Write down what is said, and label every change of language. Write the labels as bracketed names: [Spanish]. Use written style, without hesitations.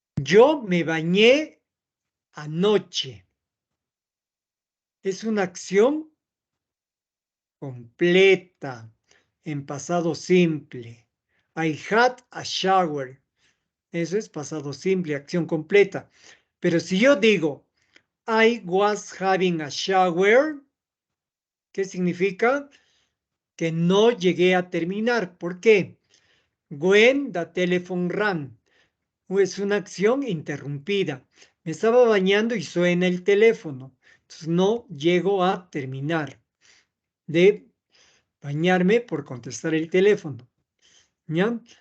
[Spanish] Yo me bañé anoche. Es una acción completa en pasado simple. [English] I had a shower. [Spanish] Eso es pasado simple, acción completa. Pero si yo digo [English] I was having a shower, [Spanish] ¿qué significa? Que no llegué a terminar. ¿Por qué? [English] When the telephone rang. [Spanish] Es una acción interrumpida. Me estaba bañando y suena el teléfono. Entonces no llego a terminar de bañarme por contestar el teléfono. ¿Ya?